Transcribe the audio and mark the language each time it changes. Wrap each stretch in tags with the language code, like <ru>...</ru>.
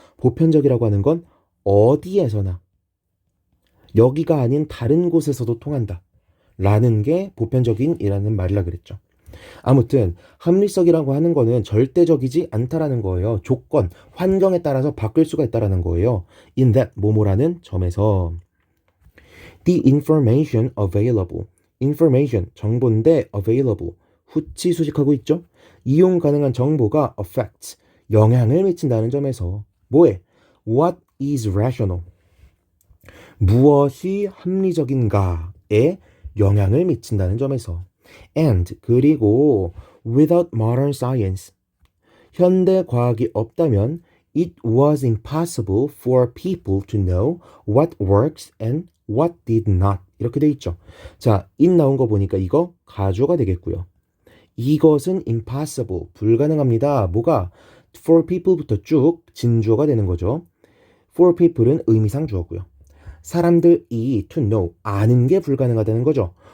<ko>보편적이라고 하는 건 어디에서나 여기가 아닌 다른 곳에서도 통한다. 라는 게 보편적인이라는 말이라 그랬죠. 아무튼 합리성이라고 하는 거는 절대적이지 않다라는 거예요. 조건, 환경에 따라서 바뀔 수가 있다라는 거예요.</ko> <en>in that</en> <ko>뭐뭐라는 점에서</ko> <en>the information available information</en> <ko>정보인데</ko> <en>available</en> <ko>후치 수식하고 있죠. 이용 가능한 정보가 affects 영향을 미친다는 점에서 뭐에?</ko> <en>what is rational</en> <ko>무엇이 합리적인가에 영향을 미친다는 점에서</ko> <en>and</en> <ko>그리고</ko> <en>without modern science</en> <ko>현대 과학이 없다면</ko> <en>it was impossible for people to know what works and what did not</en> <ko>이렇게 돼 있죠. 자, it 나온 거 보니까 이거 가주어가 되겠고요. 이것은 impossible 불가능합니다. 뭐가? for people부터 쭉 진주어가 되는 거죠.</ko> <en>for people</en> <ko>은 의미상 주어고요. 사람들이</ko> <en>to know,</en> <ko>아는 게 불가능하다는 거죠.</ko>